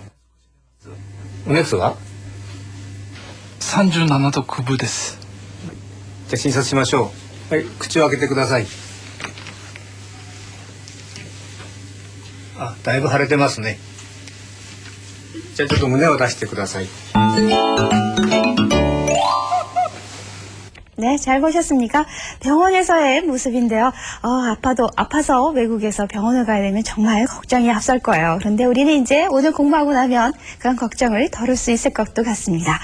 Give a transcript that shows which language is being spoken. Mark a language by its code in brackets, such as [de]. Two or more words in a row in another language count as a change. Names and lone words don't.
[ja] お熱は 37度9分です。じゃあ診察しましょう。はい、口を開けてください。だいぶ腫れてますね。じゃあちょっと胸を出してください。 [ko] 네, 잘 보셨습니까? 병원에서의 모습인데요. 아파서 외국에서 병원을 가야 되면 정말 걱정이 앞설 거예요. 그런데 우리는 이제 오늘 공부하고 나면 그런 걱정을 덜을 수 있을 것도 같습니다.